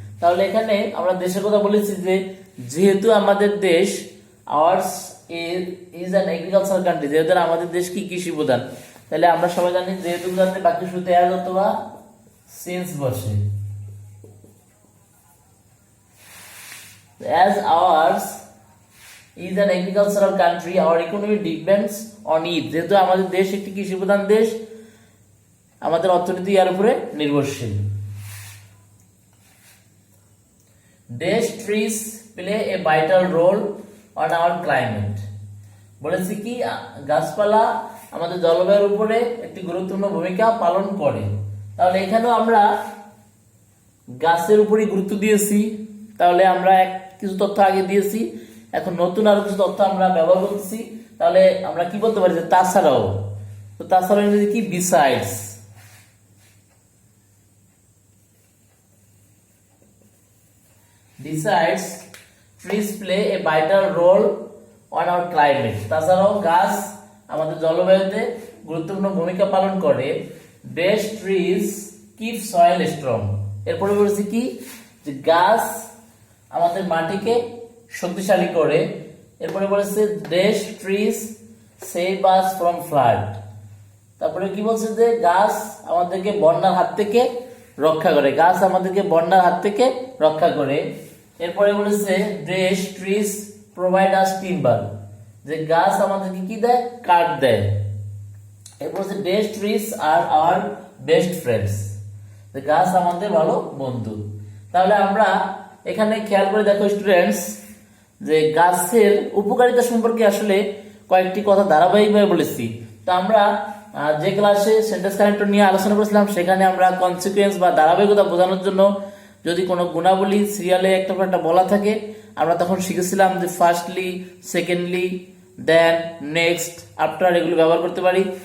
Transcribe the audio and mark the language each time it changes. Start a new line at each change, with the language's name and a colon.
Bangla: তাহলে এখানে আমরা দেশের কথা বলেছি যে যেহেতু আমাদের দেশ
English: ours is an agricultural country,
Bangla: যেহেতু আমাদের দেশ কি কৃষি প্রধান, তাহলে আমরা সবাই জানি যেহেতু জানতে বাকি শুরুতে অ্যাজ অথবা সিন্স বসে।
English: As ours is an agricultural country, our economy depends on it.
Bangla: যেহেতু আমাদের দেশ একটি কৃষি প্রধান দেশ, আমাদের অর্থনীতি এর উপরে নির্ভরশীল।
English: Desh trees play a vital role on our climate.
Bangla: বলেছি কি? গাছপালা আমাদের জলবায়ুর উপরে একটি গুরুত্বপূর্ণ ভূমিকা পালন করে। তাহলে এখানেও আমরা গাছের উপরই গুরুত্ব দিয়েছি। তাহলে আমরা কিছু তথ্য আগে দিয়েছি, এখন নতুন আরো কিছু তথ্য আমরা ব্যবহার করতেছি, তাহলে আমরা কি বলতে পারি যে তাছাড়াও। তো তাছাড়াও ইংরেজি কি? Besides.
English: Besides, trees play a vital role on our climate.
Bangla: তাছাড়াও গাছ আমাদের জলবায়ুতে গুরুত্বপূর্ণ ভূমিকা পালন করে।
English: Dash trees keep soil strong.
Bangla: এরপরে বলেছি কি? যে গাছ আমাদের মাটিকে শক্তিশালী করে। এরপরে বলেছে
English: dash trees save us from flood.
Bangla: তারপরে কি বলছে যে গাছ আমাদেরকে বন্যার হাত থেকে রক্ষা করে। গাছ আমাদেরকে বন্যার হাত থেকে রক্ষা করে। এরপরে বলেছে
English: dash trees provide us timber.
Bangla: যে গাছ আমাদেরকে কি দেয়? কাঠ দেয়। এরপর হচ্ছে
English: dash trees are our best friends.
Bangla: যে গাছ আমাদের ভালো বন্ধু। তাহলে আমরা এখানে খেয়াল করে দেখো স্টুডেন্টস, যে গাছের উপকারিতা সম্পর্কে আসলে কয়েকটি কথা ধারাবাহিকভাবে বলেছি। তো আমরা যে ক্লাসে সেন্টেন্স কানেক্টর নিয়ে আলোচনা করেছিলাম, সেখানে আমরা কনসিকুয়েন্স বা ধারাবাহিকতা বোঝানোর জন্য যদি কোনো গুণাবলী সিরিয়ালে একটা পর একটা বলা থাকে, আমরা তখন শিখেছিলাম যে ফার্স্টলি, সেকেন্ডলি, দেন, নেক্সট, আফটার এগুলো ব্যবহার করতে পারি।